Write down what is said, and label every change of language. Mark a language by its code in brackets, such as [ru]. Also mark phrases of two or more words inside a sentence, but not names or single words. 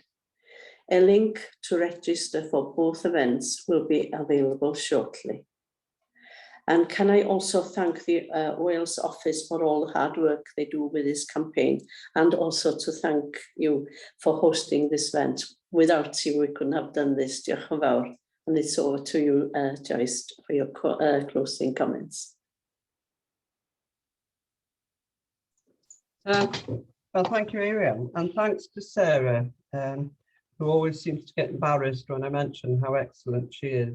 [en] A link to register for both events will be available shortly. And can I also thank the Wales office for all the hard work they do with this campaign, and also to thank you for hosting this event. Without you, we couldn't have done this. [cy] Diolch yn fawr. [en] And it's over to you, Joyce, for your closing comments. Well, thank you, Ariane, and thanks to Sarah, who always seems to get embarrassed when I mention how excellent she is.